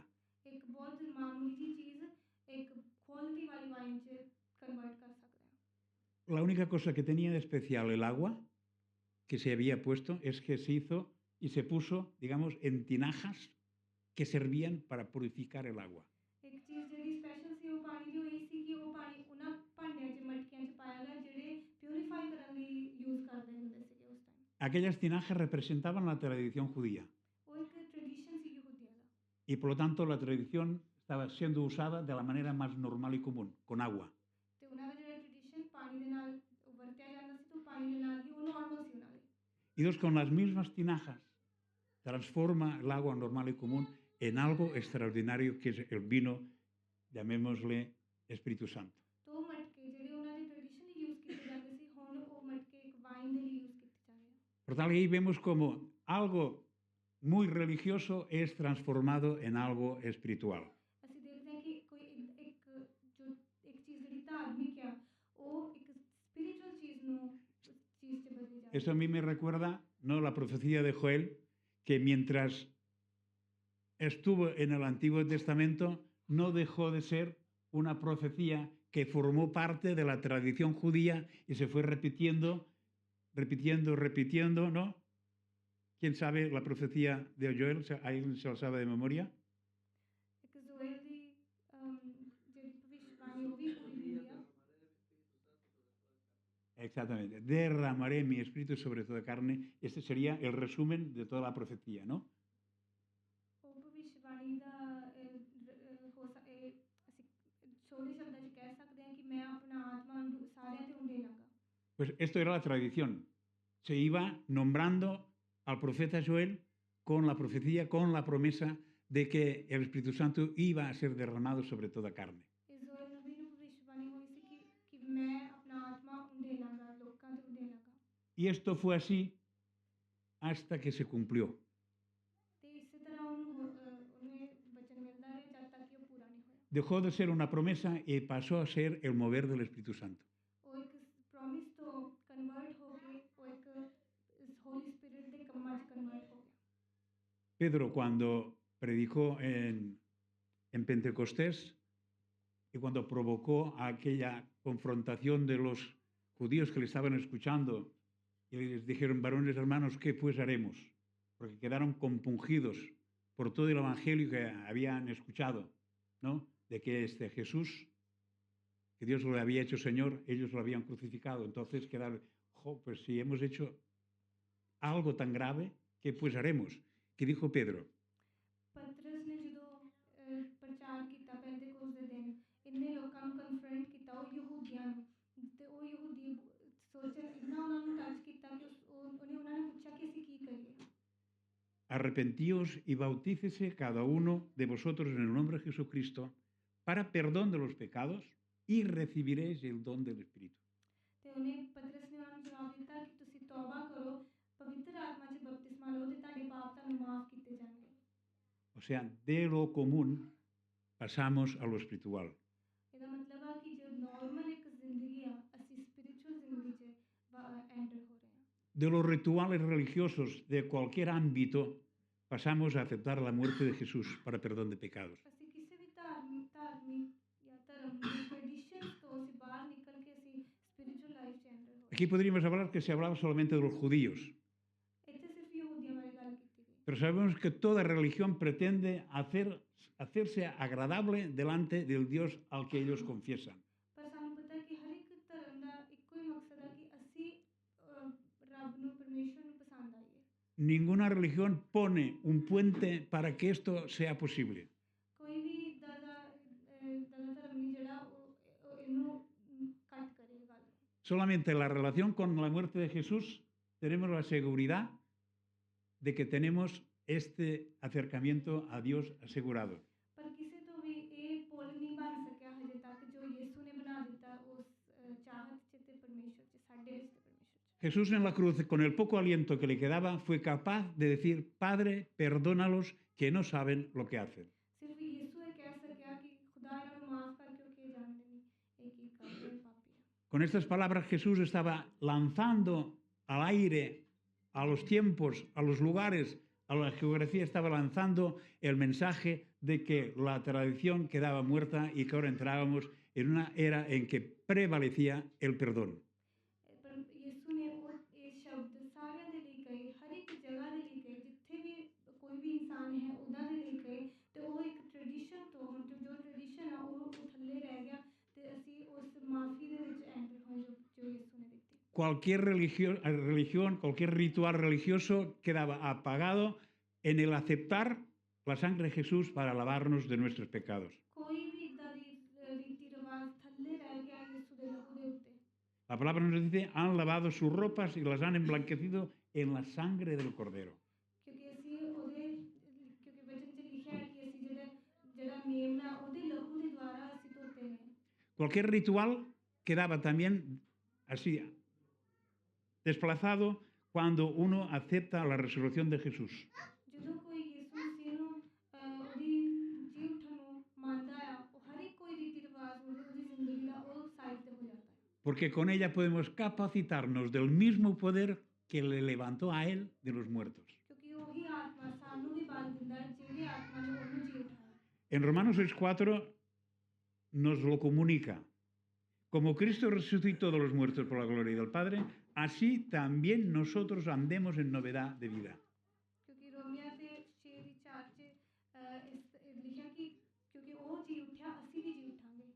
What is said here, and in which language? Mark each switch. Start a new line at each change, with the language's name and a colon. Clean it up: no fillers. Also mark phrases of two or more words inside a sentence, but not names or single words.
Punjabi: ਇੱਕ ਬਹੁਤ ਮਾਮੂਲੀ ਜਿਹੀ ਚੀਜ਼ ਇੱਕ ਕੁਆਲਿਟੀ ਵਾਲੀ ਵਾਈਨ 'ਚ ਕਨਵਰਟ ਕਰ ਸਕਦਾ ਹੈ
Spanish: La única cosa que tenía de especial el agua que se había puesto es que se hizo y se puso, digamos, en tinajas que servían para purificar el agua.
Punjabi: ਇੱਕ ਚੀਜ਼ ਜਿਹੜੀ ਸਪੈਸ਼ਲ ਸੀ ਉਹ ਪਾਣੀ ਦੀ ਹੋਈ ਸੀ ਕਿ ਉਹ ਪਾਣੀ ਉਹਨਾਂ ਭਾਂਡਿਆਂ 'ਚ ਮਟਕਿਆਂ 'ਚ ਪਾਇਆ ਗਿਆ ਜਿਹੜੇ ਪਿਊਰੀਫਾਈ ਕਰਨ ਲਈ ਯੂਜ਼ ਕਰਦੇ ਹੁੰਦੇ ਸੀਗੇ ਉਸ ਟਾਈਮ
Spanish: Aquellas tinajas representaban la tradición judía
Punjabi: ਉਹ ਇੱਕ ਟ੍ਰੈਡੀਸ਼ਨ ਸੀ ਯਹੂਦੀਆਂ ਦਾ
Spanish: y por lo tanto la tradición estaba siendo usada de la manera más normal y común, con agua.
Punjabi: ਤੇ ਉਹਨਾਂ ਦਾ ਜਿਹੜਾ ਟ੍ਰੈਡੀਸ਼ਨ ਪਾਣੀ ਦੇ ਨਾਲ ਵਰਤਿਆ ਜਾਂਦਾ ਸੀ ਤਾਂ ਪਾਣੀ ਦੇ ਨਾਲ ਹੀ ਉਹ ਨਾਰਮਲ ਸੀ ਉਹਨਾਂ ਲਈ
Spanish: Y Dios con las mismas tinajas transforma el agua normal y común en algo extraordinario que es el vino, llamémosle Espíritu Santo.
Punjabi: ਤਾਂ ਉਹ ਮਟਕੇ ਜਿਹੜੇ ਉਹਨਾਂ ਦੇ
English: traditionally use
Punjabi: ਕੀਤੇ ਜਾਂਦੇ ਸੀ ਹੁਣ ਉਹ ਮਟਕੇ ਇੱਕ ਵਾਈਨ ਦੇ ਲਈ ਯੂਜ਼ ਕੀਤੇ ਜਾ ਰਹੇ ਆ
Spanish: Por tal, ahí vemos como algo muy religioso es transformado en algo espiritual.
Punjabi: ਅਸੀਂ ਦੇਖਦੇ ਹਾਂ ਕਿ ਕੋਈ ਇੱਕ ਚੀਜ਼ ਜਿਹੜੀ ਧਾਰਮਿਕ ਆ ਉਹ ਇੱਕ ਸਪਿਰਿਚੁਅਲ ਚੀਜ਼ ਨੂੰ ਚੀਜ਼ 'ਚ ਬਦਲੀ ਜਾਂਦੀ
Spanish: Eso a mí me recuerda, ¿no?, la profecía de Joel, que mientras estuvo en el Antiguo Testamento no dejó de ser una profecía que formó parte de la tradición judía y se fue repitiendo, ¿no? ¿Quién sabe la profecía de Joel? ¿Alguien se lo sabe de memoria?
Punjabi: ਇੱਕ ਜ਼ੋਇਲ ਦੀ ਜਿਹੜੀ ਭਵਿੱਖਬਾਣੀ ਉਹ ਵੀ ਪੂਰੀ ਹੋਈ ਆ
Spanish: Exactamente. Derramaré mi espíritu sobre toda carne. Este sería el resumen de toda la profecía, ¿no?
Punjabi: ਉਹ ਭਵਿੱਖਬਾਣੀ ਦਾ ਅਸੀਂ ਛੋਟੇ ਸ਼ਬਦਾਂ 'ਚ ਕਹਿ ਸਕਦੇ ਹਾਂ ਕਿ ਮੈਂ ਆਪਣਾ ਆਤਮਾ ਸਾਰਿਆਂ ਤੇ ਉੰਡੇ ਲਾਂਗਾ
Spanish: Pues esto era la tradición. se iba nombrando al profeta Joel con la profecía, con la promesa de que el Espíritu Santo iba a ser derramado sobre toda carne.
Punjabi: ਇਸ ਜ਼ੋਰ ਨਬੀ ਨੂੰ ਭਵਿੱਖਬਾਣੀ ਹੋਈ ਸੀ ਕਿ ਮੈਂ ਆਪਣਾ ਆਤਮਾ ਉਂਡੇਲਾਂਗਾ ਲੋਕਾਂ ਤੇ ਉਂਡੇਲਾਂਗਾ
Spanish: Y esto fue así hasta que se cumplió.
Punjabi: ਤੇ ਇਸੇ ਤਰ੍ਹਾਂ ਉਹਨੂੰ ਇਹ ਬਚਨ ਮਿਲਦਾ ਰਿਹਾ ਜਦ ਤੱਕ ਕਿ ਉਹ ਪੂਰਾ ਨਹੀਂ ਹੋਇਆ
Spanish: Dejó de ser una promesa y pasó a ser el mover del Espíritu Santo.
Punjabi: ਉਹ ਇੱਕ ਪ੍ਰੋਮਿਸ ਤੋਂ ਕਨਵਰਟ ਹੋ ਕੇ ਉਹ ਇੱਕ
English: Holy Spirit
Punjabi: ਦੇ ਕੰਮਾਂ 'ਚ ਕਨਵਰਟ ਹੋ ਗਿਆ
Spanish: Pedro, cuando predicó en Pentecostés y cuando provocó aquella confrontación de los judíos que le estaban escuchando y les dijeron, varones hermanos, ¿qué pues haremos? Porque quedaron compungidos por todo el evangelio que habían escuchado, ¿no? De que este Jesús, que Dios lo había hecho Señor, ellos lo habían crucificado. Entonces quedaron, pues si hemos hecho algo tan grave, ¿qué pues haremos? ¿Qué dijo Pedro?
Punjabi: ਪਤਰਸ ਨੇ ਜਦੋਂ ਪ੍ਰਚਾਰ ਕੀਤਾ ਪੈਂਤੇਕੋਸਤ ਦੇ ਦਿਨ ਇੰਨੇ ਲੋਕਾਂ ਨੂੰ ਕਨਫਰੰਟ ਕੀਤਾ ਉਹ ਯਹੂਦੀਆਂ ਨੂੰ ਤੇ ਉਹ ਯਹੂਦੀ ਸੋਚਣ ਇੰਨਾ ਉਹਨਾਂ ਨੂੰ ਟੱਚ ਕੀਤਾ ਕਿ ਉਹਨੇ ਉਹਨਾਂ ਨੂੰ ਪੁੱਛਿਆ ਕਿ ਅਸੀਂ ਕੀ ਕਰੀਏ
Spanish: Arrepentíos y bautícese cada uno de vosotros en el nombre de Jesucristo para perdón de los pecados y recibiréis el don del Espíritu.
Punjabi: ਤੇ ਉਹਨੇ ਪਤਰਸ ਨੇ ਉਹਨਾਂ ਨੂੰ ਜਵਾਬ ਦਿੱਤਾ ਕਿ ਤੁਸੀਂ ਤੌਬਾ ਕਰੋ ਪਵਿੱਤਰ ਆਤਮਾ 'ਚ ਬਪਤਿਸਮਾ ਲਓ ਤੇ ਤੁਹਾਡੇ ਪਾਪ ਤੁਹਾਨੂੰ ਮਾਫ ਕੀਤੇ ਜਾਣਗੇ
Spanish: O sea, de lo común pasamos a lo espiritual.
Punjabi: ਇਹਦਾ ਮਤਲਬ ਆ ਕਿ ਜੋ ਨਾਰਮਲ ਇੱਕ ਜ਼ਿੰਦਗੀ ਆ ਅਸੀਂ ਸਪਿਰਿਚੁਅਲ ਜ਼ਿੰਦਗੀ 'ਚ ਐਂਟਰ ਹੋ ਰਹੇ ਹਾਂ
Spanish: De los rituales religiosos de cualquier ámbito pasamos a aceptar la muerte de Jesús para perdón de pecados.
Punjabi: ਅਸੀਂ ਕਿਸੇ ਵੀ ਧਾਰਮਿਕ ਜਾਂ ਧਰਮ ਦੀ ਟ੍ਰੈਡੀਸ਼ਨਸ ਤੋਂ ਅਸੀਂ ਬਾਹਰ ਨਿਕਲ ਕੇ ਅਸੀਂ
English: spiritual life
Punjabi: 'ਚ ਐਂਟਰ ਹੋ
Spanish: Aquí podríamos hablar que se hablaba solamente de los judíos,
Punjabi: ਇੱਥੇ ਸਿਰਫ ਯਹੂਦੀਆਂ ਬਾਰੇ ਗੱਲ ਕੀਤੀ ਗਈ
Spanish: pero sabemos que toda religión pretende hacerse agradable delante del Dios al que ellos confiesan.
Punjabi: ਪਰ ਸਾਨੂੰ ਪਤਾ ਹੈ ਕਿ ਹਰ ਇੱਕ ਧਰਮ ਦਾ ਇੱਕੋ ਹੀ ਮਕਸਦ ਹੈ ਕਿ ਅਸੀਂ ਰੱਬ ਨੂੰ ਪਰਮੇਸ਼ਵਰ ਨੂੰ ਪਸੰਦ ਆਈਏ
Spanish: Ninguna religión pone un puente para que esto sea posible.
Punjabi: ਕੋਈ ਵੀ ਇੱਦਾਂ ਦਾ ਧਰਮ ਨਹੀਂ ਜਿਹੜਾ ਉਹ ਇਹਨੂੰ ਕੱਟ ਕਰੇ ਗੱਲ ਨੂੰ
Spanish: Solamente en la relación con la muerte de Jesús tenemos la seguridad de que tenemos este acercamiento a Dios asegurado.
Punjabi: ਪਰ ਕਿਸੇ ਤੋਂ ਵੀ ਇਹ ਪੁੱਲ ਨਹੀਂ ਬਣ ਸਕਿਆ ਹਜੇ ਤੱਕ ਜੋ ਯਿਸੂ ਨੇ ਬਣਾ ਦਿੱਤਾ ਉਸ ਚਾਹਤ 'ਚ ਤੇ ਪਰਮੇਸ਼ਵਰ 'ਚ ਸਾਡੇ ਵਿੱਚ ਤੇ ਪਰਮੇਸ਼ਵਰ 'ਚ
Spanish: Jesús en la cruz, con el poco aliento que le quedaba, fue capaz de decir, Padre, perdónalos que no saben lo que hacen.
Punjabi: ਸਿਰਫ ਯਿਸੂ ਇਹ ਕਹਿ ਸਕਿਆ ਕਿ ਖੁਦਾ ਇਹਨਾਂ ਨੂੰ ਮਾਫ ਕਰ ਕਿਉਂਕਿ ਇਹ ਜਾਣਦੇ ਨਹੀਂ ਇਹ ਕੀ ਕਰ ਰਹੇ ਪਾਪੀ ਆ
Spanish: Con estas palabras Jesús estaba lanzando al aire, a los tiempos, a los lugares, a la geografía, estaba lanzando el mensaje de que la tradición quedaba muerta y que ahora entrábamos en una era en que prevalecía el perdón.
Punjabi: ਪਰ ਯਿਸੂ ਨੇ ਉਹ ਇਹ ਸ਼ਬਦ ਸਾਰਿਆਂ ਦੇ ਲਈ ਕਹੇ ਹਰ ਇੱਕ ਜਗ੍ਹਾ ਦੇ ਲਈ ਕਹੇ ਜਿੱਥੇ ਵੀ ਕੋਈ ਵੀ ਇਨਸਾਨ ਹੈ ਉਹਨਾਂ ਦੇ ਲਈ ਕਹੇ ਤੇ ਉਹ ਇੱਕ ਟ੍ਰੈਡੀਸ਼ਨ ਤੋਂ ਹੁਣ ਜੋ ਟ੍ਰੈਡੀਸ਼ਨ ਆ ਉਹ ਥੱਲੇ ਰਹਿ ਗਿਆ ਤੇ ਅਸੀਂ ਉਸ ਮਾਫੀ ਦੇ ਵਿੱਚ ਐਂਟਰ ਹੋਏ ਜੋ ਯਿਸੂ ਨੇ ਦਿੱਤੀ
Spanish: Cualquier religión, cualquier ritual religioso quedaba apagado en el aceptar la sangre de Jesús para lavarnos de nuestros pecados.
Punjabi: ਕੋਈ ਵੀ ਇੱਦਾਂ ਦੀ ਰੀਤੀ ਰਿਵਾਜ ਥੱਲੇ ਰਹਿ ਗਿਆ ਯਿਸੂ ਦੇ ਲਹੂ ਦੇ ਉੱਤੇ
Spanish: La palabra nos dice, han lavado sus ropas y las han emblanquecido en la sangre del Cordero.
Punjabi: ਕਿਉਂਕਿ ਅਸੀਂ ਉਹਦੇ ਕਿਉਂਕਿ ਵਚਨ 'ਚ ਲਿਖਿਆ ਹੈ ਕਿ ਅਸੀਂ ਜਿਹੜਾ ਮੇਮਨਾ ਉਹਦੇ ਲਹੂ ਦੇ ਦੁਆਰਾ ਅਸੀਂ ਧੋਤੇ ਨੇ
Spanish: Cualquier ritual quedaba también así, desplazado cuando uno acepta la resurrección de Jesús.
Punjabi: ਜਦੋਂ ਕੋਈ ਯਿਸੂ ਮਸੀਹ ਨੂੰ ਉਹਦੀ ਜੀ ਉੱਠਣ ਨੂੰ ਮੰਨਦਾ ਆ ਉਹ ਹਰ ਇੱਕ ਕੋਈ ਰੀਤੀ ਰਿਵਾਜ ਉਹਦੀ ਜ਼ਿੰਦਗੀ ਦਾ ਉਹ ਸਾਈਡ ਤੇ ਹੋ ਜਾਂਦਾ ਹੈ
Spanish: Porque con ella podemos capacitarnos del mismo poder que le levantó a él de los muertos.
Punjabi: ਕਿਉਂਕਿ ਉਹੀ ਆਤਮਾ ਸਾਨੂੰ ਵੀ ਬਲ ਦਿੰਦਾ ਹੈ ਜਿਹੜੀ ਆਤਮਾ ਨੇ ਉਹਨੂੰ ਜੀ ਉਠਾਇਆ
Spanish: En Romanos 6:4 nos lo comunica. Como Cristo resucitó de los muertos por la gloria del Padre, así también nosotros andemos en novedad de vida.
Punjabi: ਕਿਉਂਕਿ ਰੋਮੀਆਂ ਦੇ 6 ਦੀ 4 'ਚ ਲਿਖਿਆ ਕਿ ਕਿਉਂਕਿ ਉਹ ਜੀ ਉੱਠਿਆ ਅਸੀਂ ਵੀ ਜੀ ਉਠਾਂਗੇ